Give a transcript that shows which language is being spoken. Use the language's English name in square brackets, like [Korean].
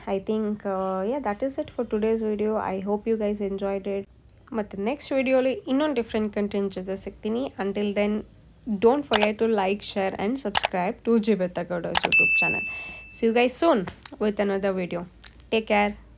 [English] I think that is it for today's video. I hope you guys enjoyed it. [Kannada] ಮತ್ತು next ವಿಡಿಯೋಲಿ ಇನ್ನೊಂದು different content ಜೊತೆ ಸಿಗ್ತೀನಿ. [English] Until then, don't forget to like, share and subscribe to Jibeta Gowda's YouTube channel. See you guys soon with another video. Take care.